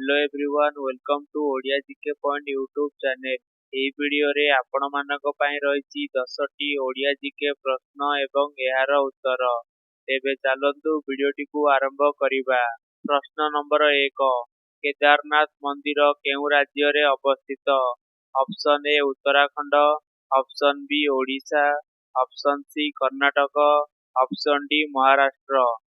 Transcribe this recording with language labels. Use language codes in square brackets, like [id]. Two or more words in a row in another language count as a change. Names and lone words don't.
[en] Hello everyone welcome to Odia GK Point YouTube channel. [or] ଏହି ଭିडिଓରେ ଆପଣମାନଙ୍କ ପାଇଁ ରହିଛି 10ଟି ଓଡ଼ିଆ ଜିକେ ପ୍ରଶ୍ନ ଏବଂ ଏହାର ଉତ୍ତର। ତେବେ ଚାଲନ୍ତୁ ଭିଡ଼ିଓଟିକୁ ଆରମ୍ଭ କରିବା। ପ୍ରଶ୍ନ ନମ୍ବର 1, କେଦାରନାଥ ମନ୍ଦିର କେଉଁ ରାଜ୍ୟରେ ଅବସ୍ଥିତ? ଅପସନ୍ ଏ ଉତ୍ତରାଖଣ୍ଡ, ଅପସନ୍ ବି ଓଡ଼ିଶା, ଅପସନ୍ ସି କର୍ଣ୍ଣାଟକ, ଅପସନ୍ ଡି ମହାରାଷ୍ଟ୍ର।